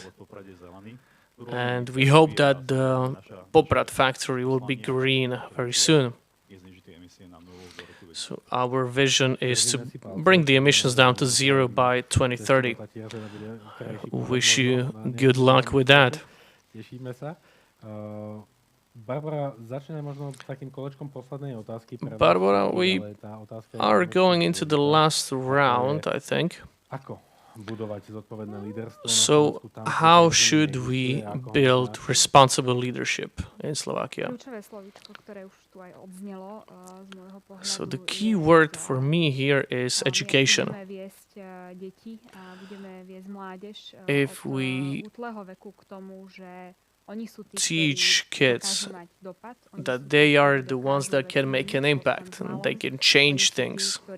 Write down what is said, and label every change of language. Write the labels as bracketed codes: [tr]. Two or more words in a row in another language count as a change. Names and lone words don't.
[en] And we hope that the Poprad factory will be green very soon. So our vision is to bring the emissions down to 0 by 2030. Wish you good luck with that. [sk] Tešíme sa. Barbora, začneme možno takým kolečkom poslednej otázky. Barbora, [en] we are going into the last round, I think. [sk] Ako budovať zodpovedné líderstvo? [en] So, how should we build responsible leadership in Slovakia? So, the key word for me here is education. If we teach kids that they are the ones that can make an impact and they can change things.